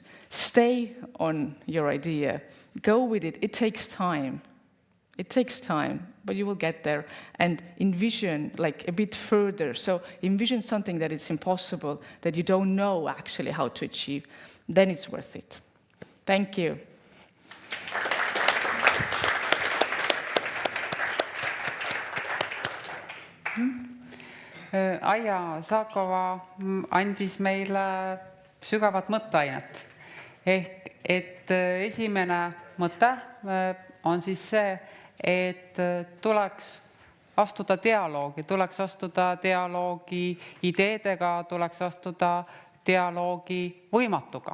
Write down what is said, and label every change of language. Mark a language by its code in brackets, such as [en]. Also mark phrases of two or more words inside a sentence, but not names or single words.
[en] Stay on your idea. Go with it. It takes time. It takes time, but you will get there. And envision a bit further. So envision something that is impossible, that you don't know actually how to achieve. Then it's worth it. Thank you. [et] Aija Saakova andis meile sügavat mõtteainet. Ehk, et esimene mõte on siis see, et tuleks astuda dialoogi ideedega, tuleks astuda dialoogi võimatuga.